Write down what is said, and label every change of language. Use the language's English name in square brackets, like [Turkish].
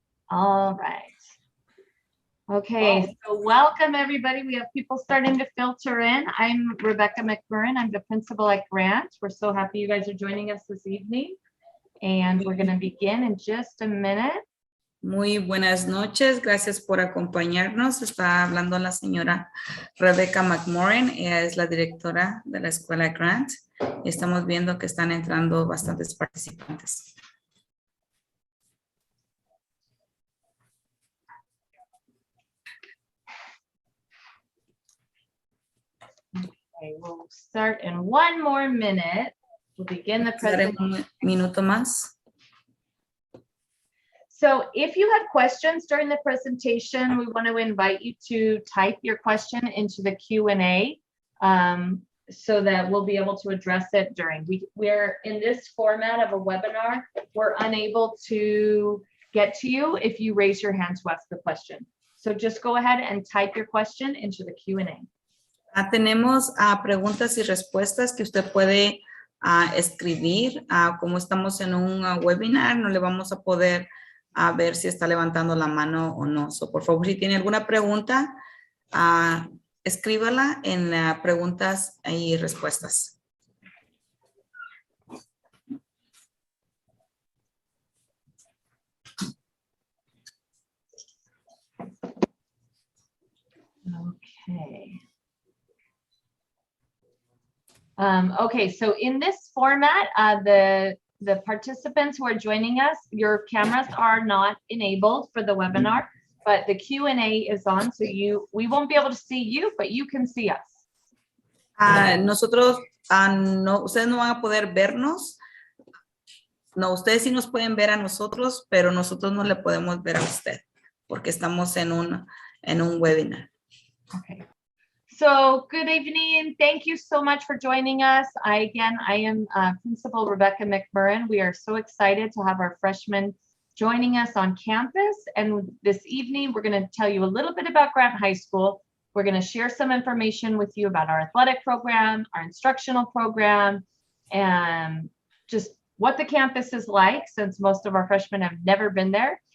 [English] All right. Okay, so welcome everybody. We have people starting to filter in. I'm Rebecca McMurrin. I'm the principal at Grant. We're so happy you guys are joining us this evening. And we're going to begin in just a minute. [Spanish] Muy buenas noches, gracias por acompañarnos. Está hablando la señora Rebecca McMurrin, ella es la directora de la escuela Grant. Estamos viendo que están entrando bastantes participantes. [English] Okay, we'll start in one more minute. We'll begin the presentation. [Spanish] Un minuto más. [English] So if you have questions during the presentation, we want to invite you to type your question into the Q&A so that we'll be able to address it during. We're in this format of a webinar. We're unable to get to you if you raise your hand to ask the question. So just go ahead and type your question into the Q&A. [Spanish] Tenemos preguntas y respuestas que usted puede escribir. Como estamos en un webinar, no le vamos a poder ver si está levantando la mano o no. So, por favor, si tiene alguna pregunta, escríbala en preguntas y respuestas. [English] Okay. Okay, so in this format, the participants who are joining us, your cameras are not enabled for the webinar, but the Q&A is on, so we won't be able to see you, but you can see us. [Spanish] Nosotros, no, ustedes no van a poder vernos. No, ustedes sí nos pueden ver a nosotros, pero nosotros no le podemos ver a usted, porque estamos en un webinar. [English] Okay. So good evening. Thank you so much for joining us. I am Principal Rebecca McMurrin. We are so excited to have our freshmen joining us on campus. And this evening, we're going to tell you a little bit about Grant High School. We're going to share some information with you about our athletic program, our instructional program, and just what the campus is like, since most of our freshmen have never been there.